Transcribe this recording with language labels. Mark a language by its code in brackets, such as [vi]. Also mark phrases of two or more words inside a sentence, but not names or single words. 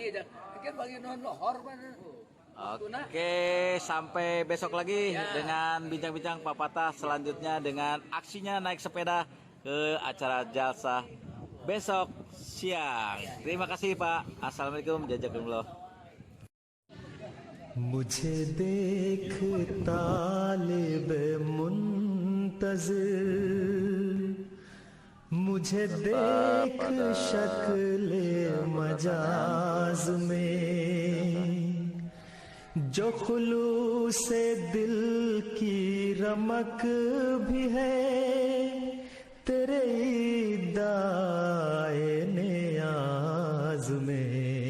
[id] dia jalan. Kan bagi non lohor mana? Oke, sampai besok lagi dengan bincang-bincang Pak Fatah selanjutnya dengan aksinya naik sepeda ke acara jalsa besok siang. Terima kasih Pak. Assalamualaikum. Jazakumullah. [ur] مجھے دیکھ طالب منتظر، مجھے دیکھ شکل مجاز میں، جو خلوص دل کی رمق بھی ہے تیرے دعائے نیاز میں.